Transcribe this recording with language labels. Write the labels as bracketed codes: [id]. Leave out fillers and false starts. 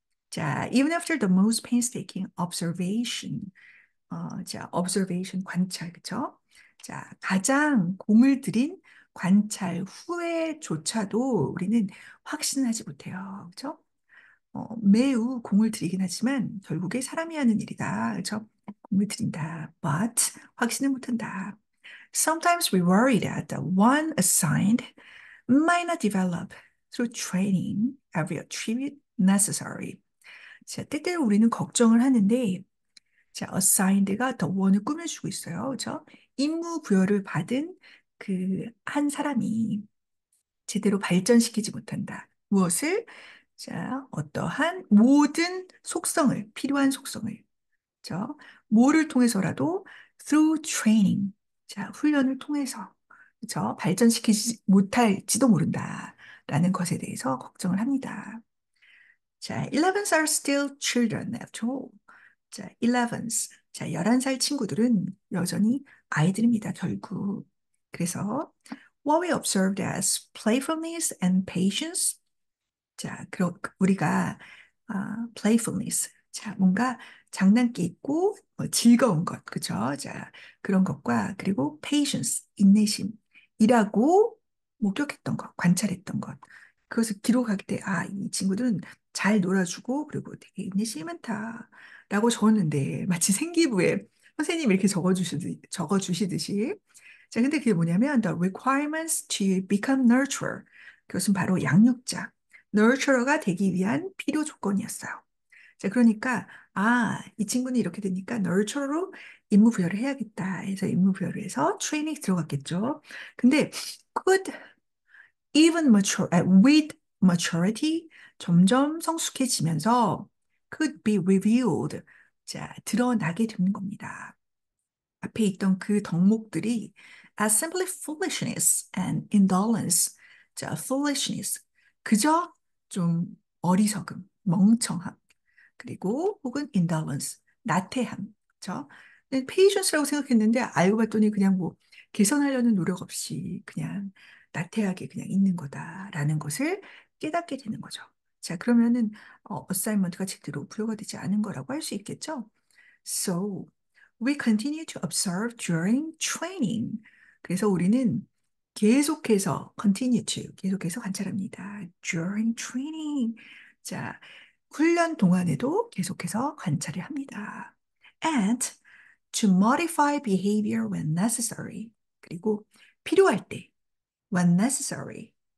[en] 자, even after the most painstaking observation, 자, observation [ko] 관찰, 그쵸? 자, 가장 공을 들인 관찰 후에조차도 우리는 확신하지 못해요, 그쵸? 매우 공을 들이긴 하지만 결국에 사람이 하는 일이다, 그쵸? 공을 들인다, but 확신을 못한다. [en] Sometimes we worry that the one assigned might not develop through training every attribute necessary. [ko] 자, 때때로 우리는 걱정을 하는데, 자, assigned가 더 원을 꾸며주고 있어요. 그죠? 임무 부여를 받은 그 한 사람이 제대로 발전시키지 못한다. 무엇을? 자, 어떠한 모든 속성을, 필요한 속성을, 그죠? 뭐를 통해서라도 [en] through training, [ko] 자, 훈련을 통해서, 그죠? 발전시키지 못할지도 모른다. 라는 것에 대해서 걱정을 합니다. [en] 자, 11s are still children after all. 자, 11s. [ko] 자, 11살 친구들은 여전히 아이들입니다, 결국. 그래서 [en] what we observed as playfulness and patience. [ko] 자, 우리가 playfulness. 자, 뭔가 장난기 있고 뭐 즐거운 것, 그죠? 자, 그런 것과 그리고 patience, 인내심이라고 목격했던 것, 관찰했던 것. 그것을 기록할 때, 이 친구들은 잘 놀아주고 그리고 되게 인내심이 많다라고 적었는데 마치 생기부에 선생님이 이렇게 적어주시듯이. 자, 근데 그게 뭐냐면 [en] the requirements to become nurturer. [ko] 그것은 바로 양육자. nurturer가 되기 위한 필요 조건이었어요. 자, 그러니까, 이 친구는 이렇게 되니까 nurturer로 임무 부여를 해야겠다 해서 임무 부여를 해서 트레이닝 들어갔겠죠. [en] 근데 could even with maturity [ko] 점점 성숙해지면서 [en] could be revealed. [ko] 자, 드러나게 되는 겁니다. 앞에 있던 그 덕목들이 [en] as simply foolishness and indolence. [ko] 자, foolishness. 그저 좀 어리석음, 멍청함. 그리고 혹은 indolence, 나태함. 그죠? patience라고 생각했는데 알고 봤더니 그냥 뭐 개선하려는 노력 없이 그냥 나태하게 그냥 있는 거다라는 것을 깨닫게 되는 거죠. 자, 그러면은 어사이먼트가 제대로 부여가 되지 않은 거라고 할 수 있겠죠? [en] So, we continue to observe during training. [ko] 그래서 우리는 계속해서 관찰합니다. [en] During training. [ko] 자, 훈련 동안에도 계속해서 관찰을 합니다. [en] And to modify behavior when necessary. [ko] 그리고 필요할 때, [en] when necessary.